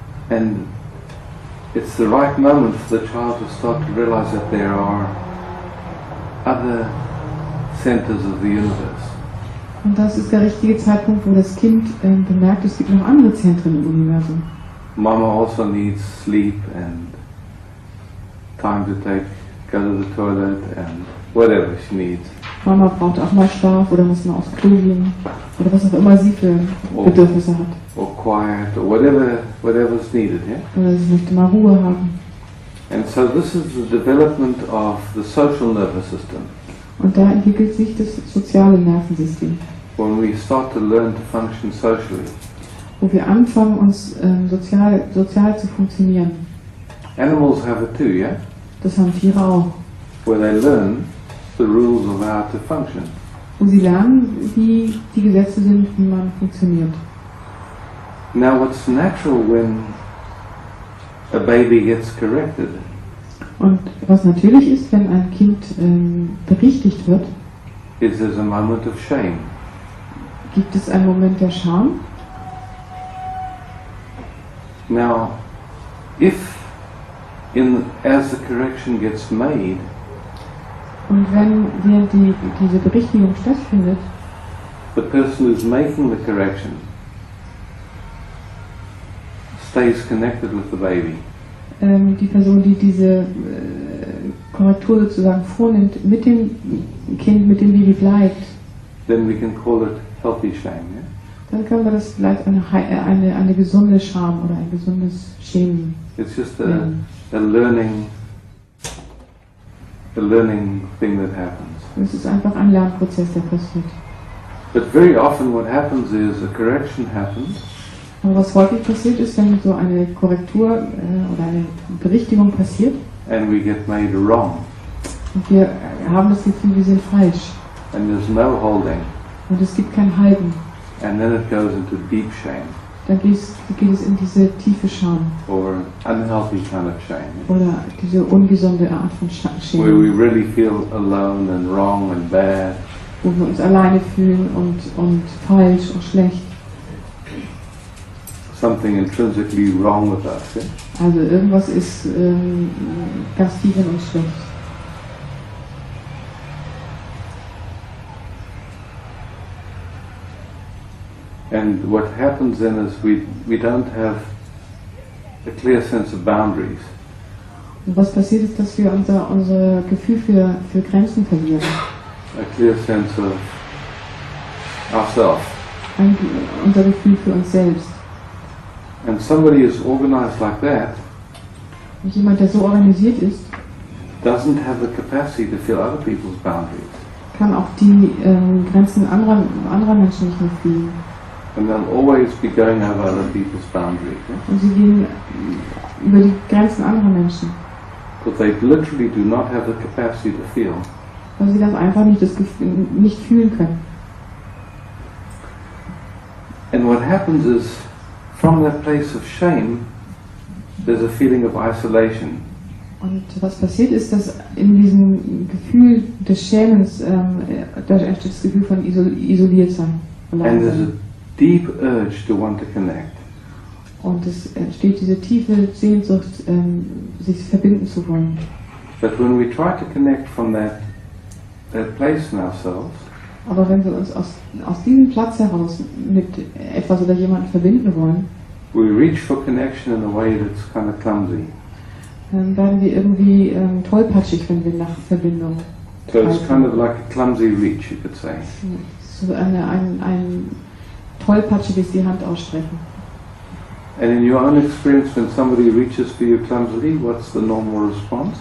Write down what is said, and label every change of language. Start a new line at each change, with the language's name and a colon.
English: and it's the right moment for the child to start to realize that there are other centers of the universe.
German: Und das ist der richtige Zeitpunkt, wo das Kind bemerkt, es gibt noch andere Zentren im Universum.
English: Mama also needs sleep and time to go to the toilet and whatever she needs.
German: Mama braucht auch mal Schlaf oder muss mal aufs Klo gehen oder was auch immer sie für Bedürfnisse hat.
English: Or quiet or whatever's needed, yeah?
German: Oder sie möchte mal Ruhe haben.
English: And so this is the development of the social nervous system.
German: Und da entwickelt sich das soziale Nervensystem,
English: When we start to learn to function socially.
German: wo wir anfangen, uns sozial zu funktionieren.
English: Animals have it too, yeah?
German: Das haben Tiere auch.
English: Where they learn the rules of how to function.
German: Wo sie lernen, wie die Gesetze sind, wie man funktioniert.
English: Now what's natural when a baby gets corrected
German: Und was natürlich ist, wenn ein Kind berichtigt wird,
English: is there's a moment of shame.
German: gibt es einen Moment der Scham.
English: Now, as the correction gets made,
German: Und während diese Berichtigung stattfindet,
English: the person who's making the correction stays connected with the baby.
German: Die Person, die diese Korrektur sozusagen vornimmt, mit dem Kind, mit dem Baby bleibt,
English: Then we can call it healthy shame. Yeah?
German: dann können wir das vielleicht eine gesunde Scham oder ein gesundes Schämen
English: It's just
German: nennen.
English: a learning thing that happens.
German: Es ist einfach ein Lernprozess, der passiert.
English: But very often what happens is a correction happens,
German: Aber was häufig passiert ist, wenn so eine Korrektur oder eine Berichtigung passiert
English: and we get made wrong,
German: und wir haben das Gefühl, wir sind falsch
English: and there's no holding,
German: und es gibt kein Halten,
English: and then it goes into deep shame
German: dann geht es in diese tiefe Scham
English: or unhealthy kind of shame,
German: oder diese ungesunde Art von
English: where we
German: Schämen,
English: really feel alone and wrong and bad.
German: wo wir uns alleine fühlen und falsch und schlecht.
English: Something intrinsically wrong with us. Yeah?
German: Also irgendwas ist ganz tief in uns schlecht.
English: And what happens then is we don't have a clear sense of boundaries.
German: Und was passiert ist, dass wir unser Gefühl für Grenzen verlieren.
English: A clear sense of ourselves.
German: Unser Gefühl für uns selbst.
English: And somebody is organized like that
German: Und jemand, der so organisiert ist,
English: doesn't have the capacity to feel other people's boundaries.
German: kann auch die Grenzen anderer Menschen nicht mehr fühlen.
English: And they'll always be going over other people's boundaries. Yeah?
German: Und sie gehen über die Grenzen anderer Menschen.
English: But they literally do not have the capacity to feel.
German: Weil sie ganz einfach nicht fühlen können.
English: And what happens is, from that place of shame, there's a feeling of isolation.
German: Und was passiert ist, dass in diesem Gefühl des Schämens, da entsteht das Gefühl von isoliert sein.
English: And there's a deep urge to want to connect.
German: Und es entsteht diese tiefe Sehnsucht, sich verbinden zu wollen.
English: But when we try to connect from that place in ourselves,
German: Aber wenn wir uns aus diesem Platz heraus mit etwas oder jemandem verbinden wollen,
English: we reach for connection in a way that's kind of clumsy.
German: dann werden wir irgendwie tollpatschig, wenn wir nach Verbindung
English: So it's
German: greifen.
English: kind of like a clumsy reach, you could say.
German: So ein tollpatschiges die Hand ausstrecken.
English: And in your own experience, when somebody reaches for you clumsily, what's the normal response?